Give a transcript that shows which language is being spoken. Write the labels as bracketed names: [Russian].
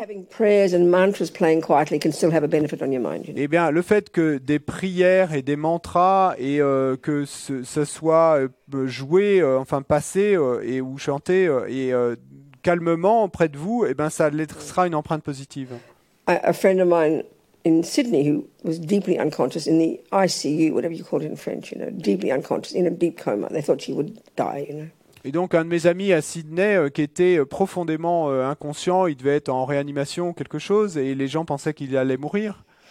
[English] having prayers and mantras playing quietly can still have a benefit on your mind. [French] le fait que des prières et des mantras et que ce soit joué, passé ou chanté calmement près de vous, ça laissera une empreinte positive. [English] A friend of mine in Sydney who was deeply unconscious in the ICU, whatever you call it in French, deeply unconscious, in a deep coma. They thought she would die, [French] Et donc un de mes amis à Sydney qui était profondément inconscient, il devait être en réanimation ou quelque chose, et les gens pensaient qu'il allait mourir.